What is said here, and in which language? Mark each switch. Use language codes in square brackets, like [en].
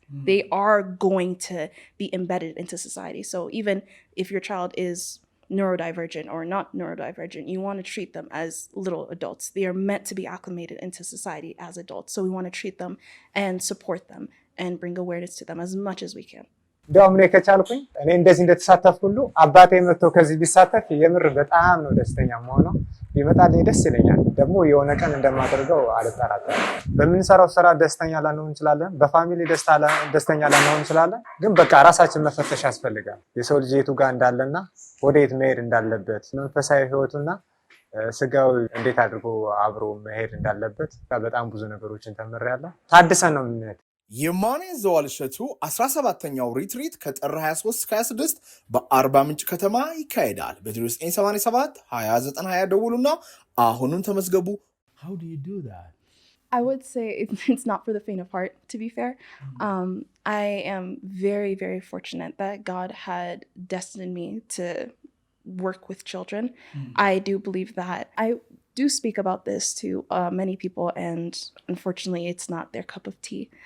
[en] They are going to be embedded into society. So even if your child is neurodivergent or not neurodivergent, you want to treat them as little adults. They are meant to be acclimated into society as adults. So we want to treat them and support them and bring awareness to them as much as we can. [am] እንዲያውም እኔ ከቻልኩኝ እኔ እንደዚህ እንደተሳተፍኩ ሁሉ አባቴ መጥቶ ከዚህ ቢሳተፍ የምር በጣም ነው ደስተኛ የምሆነው። ቢመጣልኝ ደስ ይለኛል። ደግሞ የሆነ ቀን እንደማደርገው አልጠራጠርም። በምንሰራው ስራ ደስተኛ ላንሆን እንችላለን፣ በፋሚሊ ደስተኛ ላንሆን እንችላለን። ግን በቃ ራሳችን መፈተሽ ያስፈልጋል። የሰው ልጅ የቱ ጋር እንዳለና ወዴት መሄድ እንዳለበት፣ መንፈሳዊ ህይወቱና ስጋዊ እንዴት አድርጎ አብሮ መሄድ እንዳለበት በጣም ብዙ ነገሮችን ተምሬያለሁ። ታድሰን ነው የምንሄድ። የማንያዘዋል እሸቱ 17ኛው ሪትሪት ከጥር 23 እስከ 26 በአርባ ምንጭ ከተማ ይካሄዳል። በ0987 2920 ደውሉና አሁኑን ተመዝገቡ። [en] How do you do that? I would say it's not for the faint of heart, to be fair. I am very, very fortunate that God had destined me to work with children. I do believe that. I do speak about this to many people, and unfortunately, it's not their cup of tea.